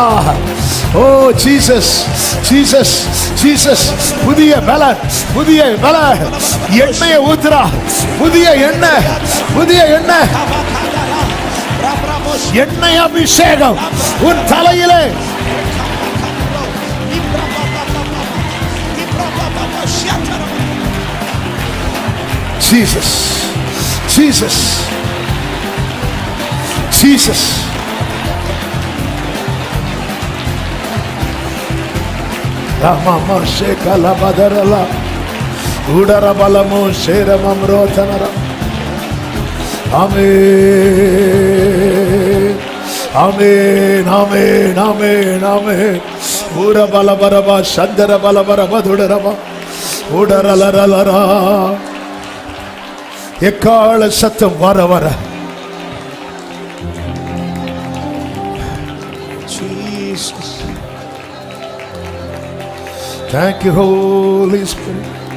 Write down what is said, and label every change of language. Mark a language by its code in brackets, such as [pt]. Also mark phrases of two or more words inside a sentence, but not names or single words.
[ta] ஓ ஜீசஸ் ஜீசஸ் ஜீசஸ் புதிய பலன் புதிய பலன் எண்ணெயை ஊத்துறா புதிய எண்ணெய் புதிய எண்ணெய் எண்ணெய் அபிஷேகம் உன் தலையிலே ஜீசஸ் ஜீசஸ் ஜீசஸ். Ramama shekala badarala udara balamo sheramam rotanara. Amen amen amen amen amen. Ura balabaraba shandara balabaraba dudaraba udaralarara. எக்கால சத்தம் வர வர Jesus. [en] Thank you, Holy Spirit.